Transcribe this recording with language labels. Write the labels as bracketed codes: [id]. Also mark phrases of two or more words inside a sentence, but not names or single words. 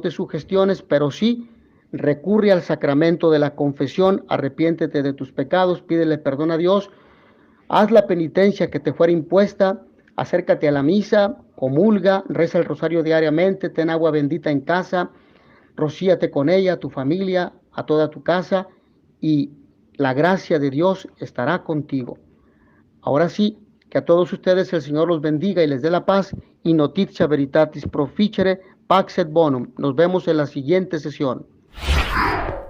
[es] te sugestiones, pero sí recurre al sacramento de la confesión, arrepiéntete de tus pecados, pídele perdón a Dios, haz la penitencia que te fuera impuesta, acércate a la misa, comulga, reza el rosario diariamente, ten agua bendita en casa, rocíate con ella, a tu familia, a toda tu casa, y la gracia de Dios estará contigo. Ahora sí, que a todos ustedes el Señor los bendiga y les dé la paz, y [la] notitia veritatis proficere, pax et bonum. [es] Nos vemos en la siguiente sesión.